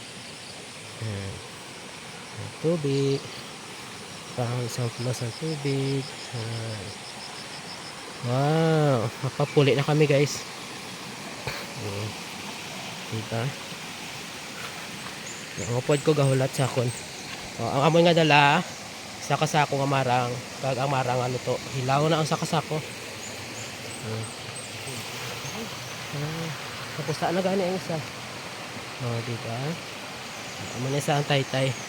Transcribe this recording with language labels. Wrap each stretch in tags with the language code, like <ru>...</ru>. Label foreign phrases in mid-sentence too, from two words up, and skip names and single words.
<hil>Tubig.</hil> <tl>Parang isang plus ng tubig.</tl> <hil>Wow. Mapapuli na kami guys.</hil> <tl>Diba?</tl> <hil>Ang upod ko gahulat sa akon. Ang amoy nga dala sa kasako nga marang. Kag ang marang ano to. Hilaw na ang sa kasako. Tapos saan na gani ang isa. Diba? Amo na isa ang tay-tay.</hil>